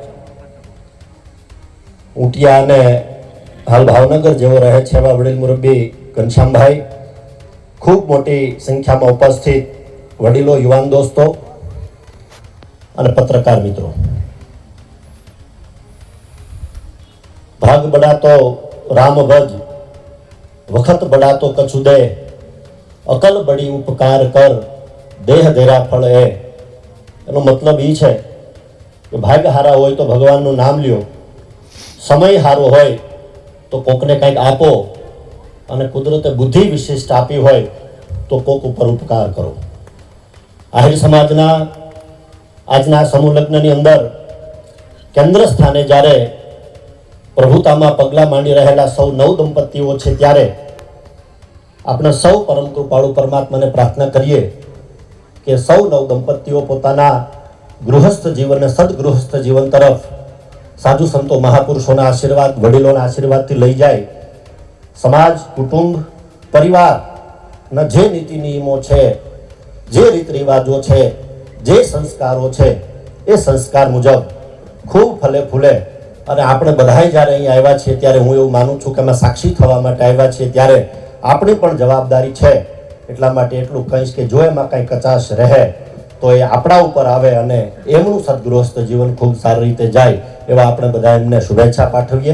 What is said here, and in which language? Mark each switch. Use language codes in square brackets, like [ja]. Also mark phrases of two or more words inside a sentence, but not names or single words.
[gu] ઊંટિયા અને હાલ ભાવનગર જેવો રહે છે એવા વડીલ મુરબ્બી ઘનશ્યામભાઈ, ખૂબ મોટી સંખ્યામાં ઉપસ્થિત વડીલો, યુવાન દોસ્તો અને પત્રકાર મિત્રો। [hi] भाग बडा तो राम भज वखत बडा तो કछु દે अकल बड़ी उपकार कर देह देरा फल ए। [gu] એનો મતલબ ઈ છે કે ભાગ્ય હારા હોય તો ભગવાનનું નામ લ્યો, સમય હારો હોય તો કોકને કંઈક આપો અને કુદરતે બુદ્ધિ વિશિષ્ટ આપી હોય તો કોક ઉપર ઉપકાર કરો। આહિર સમાજના આજના સમૂહ લગ્નની અંદર કેન્દ્ર સ્થાને જ્યારે પ્રભુતામાં પગલા માંડી રહેલા સૌ નવ દંપતીઓ છે ત્યારે આપણે સૌ પરમ કૃપાળુ પરમાત્માને પ્રાર્થના કરીએ કે સૌ નવ દંપતીઓ પોતાના ગૃહસ્થ જીવનને સદગૃહસ્થ જીવન તરફ સાધુ સંતો મહાપુરુષોના આશીર્વાદ, વડીલોના આશીર્વાદથી લઈ જાય। સમાજ, કુટુંબ, પરિવારના જે નીતિ નિયમો છે, જે રીત રિવાજો છે, જે સંસ્કારો છે એ સંસ્કાર મુજબ ખૂબ ફલે ફૂલે અને આપણે બધાય જ્યારે અહીં આવ્યા છીએ ત્યારે હું એવું માનું છું કે અમે સાક્ષી થવા માટે આવ્યા છીએ ત્યારે આપણી પણ જવાબદારી છે એટલા માટે એટલું કહીશ કે જો એમાં કાંઈ કચાશ રહે તો એ આપણા ઉપર આવે અને એમનું સદગૃહસ્થ જીવન ખૂબ સારી રીતે જાય એવા આપણે બધા એમને શુભેચ્છા પાઠવીએ.